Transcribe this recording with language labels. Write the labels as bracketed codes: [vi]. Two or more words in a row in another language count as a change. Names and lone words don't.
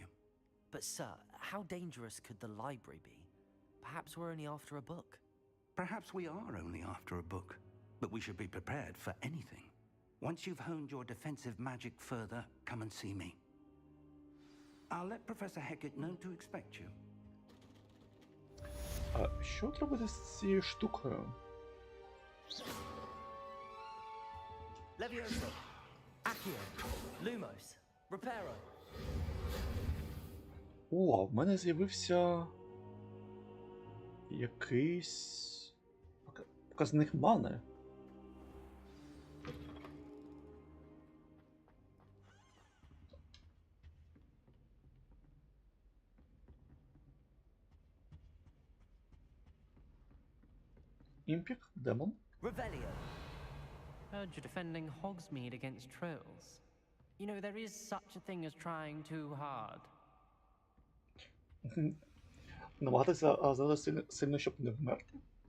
[en] But, sir, how dangerous could the library be? Perhaps we're only after a book. Perhaps we are only after a book, but we should be prepared for anything. Once you've honed your defensive magic further, come and see me. I'll let Professor Hecat know to expect you. [uk] А що робити з цією штукою? Levioso, Accio, Lumos, Reparo. О, в мене з'явився якийсь показник мани. Імпік, демон. Revelio. [en] Heard you're defending Hogsmeade against trolls. You know, there is such a thing as trying too hard. [uk] Намагатися зараз сильно, щоб не вмерти.